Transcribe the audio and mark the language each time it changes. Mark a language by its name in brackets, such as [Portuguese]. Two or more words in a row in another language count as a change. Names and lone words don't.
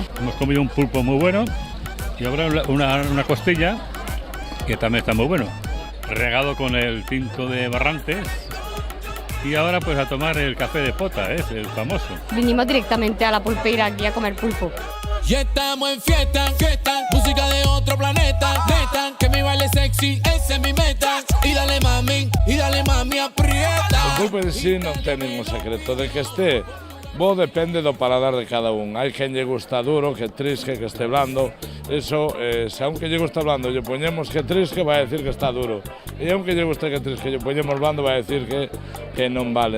[Spanish] Hemos comido un pulpo muy bueno y ahora una costilla que también está muy bueno, regado con el tinto de Barrantes. Y ahora pues a tomar el café de pota, el famoso. Vinimos directamente a la pulpeira aquí a comer pulpo. Ya estamos en fiesta, música de otro planeta. Neta, que mi baile sexy, esa es mi meta. Y dale mami, aprieta. [Galician] O pulpo en sí non ten ningún secreto de que este. Bo depende do paladar de cada un. Hai quen lle gusta duro, que trisque, que este blando. Eso, se aunque lle gusta blando, lle poñemos que trisque, vai a decir que está duro. E aunque lle gusta que trisque, lle poñemos blando, vai a decir que non vale.